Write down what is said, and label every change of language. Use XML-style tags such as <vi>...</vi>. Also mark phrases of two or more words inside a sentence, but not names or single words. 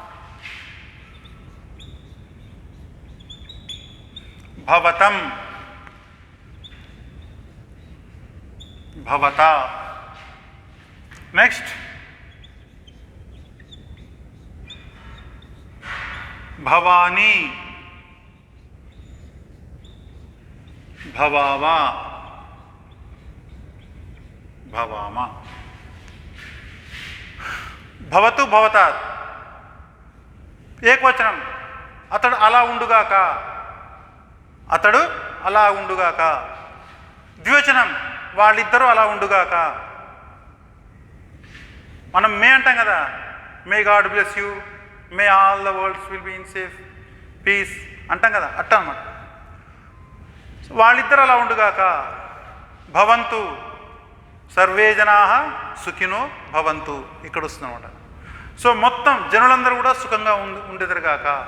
<sa>भवतम भवता, नेक्स्ट भवानी भवावा भवामा। భవతు భవతాత్</sa> <te>ఏకవచనం, అతడు అలా ఉండుగాక, అతడు అలా ఉండుగాక. ద్వివచనం, వాళ్ళిద్దరూ అలా ఉండుగాక. మనం మే అంటాం కదా,</te> <en>May God bless you, may all the worlds will be in safe peace</en> <te>అంటాం కదా, అట్ట అన్నమాట. వాళ్ళిద్దరు అలా ఉండుగాక.</te> <sa>భవంతు, సర్వే జనాః సుఖినో భవంతు,</sa> <te>ఇక్కడ వస్తుందన్నమాట. సో మొత్తం జనులందరూ కూడా సుఖంగా ఉండేదరుగాక.</te>